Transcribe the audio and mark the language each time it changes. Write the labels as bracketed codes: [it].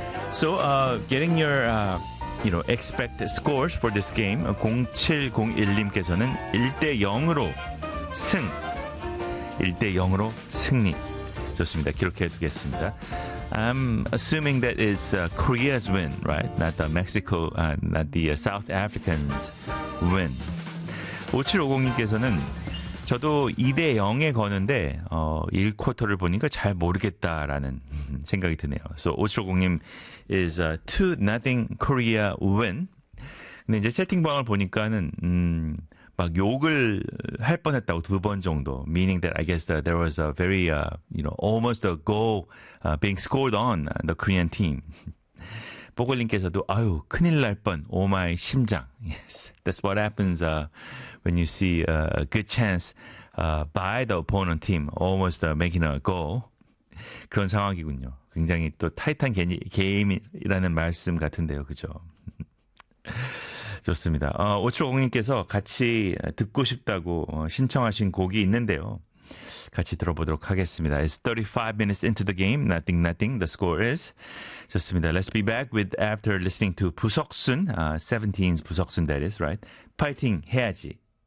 [en] So getting your, you know, expected scores for this game, [ko] 0701님께서는 1-0으로 승. 1-0으로 승리. 좋습니다. 기록해 두겠습니다. [en] I'm assuming that it's Korea's win, right? Not the Mexico, not the South Africans win. [ko] 5750님께서는 저도 2-0에 거는데 1쿼터를 보니까 잘 모르겠다라는 생각이 드네요. [en] So 5750님 is 2-0 Korea win. [ko] 근데 이제 채팅방을 보니까는 막 욕을 할 뻔했다고 두 번 정도. [en] Meaning that I guess that there was a very, you know, almost a goal being scored on the Korean team. [ko] 보글님께서도 아유 큰일 날 뻔. [en] Oh my 심장. Yes, that's what happens when you see a good chance by the opponent team almost making a goal. [ko] 그런 상황이군요. 굉장히 또 타이탄 게임이라는 말씀 같은데요. 그죠? 좋습니다. 5750님께서 같이 듣고 싶다고 신청하신 곡이 있는데요. 같이 들어보도록 하겠습니다. [en] It's 35 minutes into the game. Nothing, nothing. The score is. [ko] 좋습니다. [en] Let's be back with after listening to 부석순. 17's 부석순 that is, right? Fighting 해야지.